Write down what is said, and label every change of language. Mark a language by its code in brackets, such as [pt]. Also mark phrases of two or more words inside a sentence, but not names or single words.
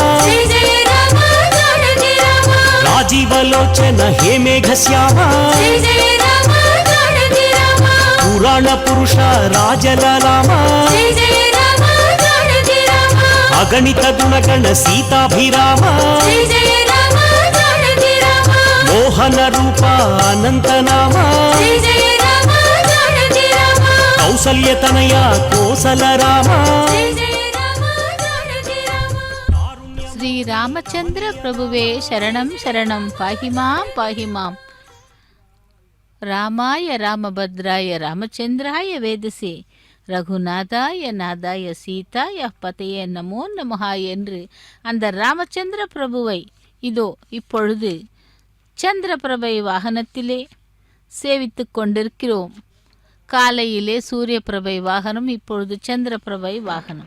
[sa] राजीवलोचन हे मेघश्यामा पुराण पुरुष राजललाम अगणित गुणगण सीताभिराम मोहन रूप अनंत नाम कौसल्य तनया कोसल राम। श्री रामचंद्र प्रभुवे शरणं शरणं पाहि मां रामाय रामभद्राय रामचंद्राय वेदसे रघुनाथाय नाथाय सीताय पतये नमो नमः [ta] என்று அந்த ராமச்சந்திர பிரபுவை இதோ இப்பொழுது சந்திரபிரபை வாகனத்திலே சேவித்து கொண்டிருக்கிறோம். காலையிலே சூரியபிரபை வாகனம், இப்பொழுது சந்திரபிரபை வாகனம்.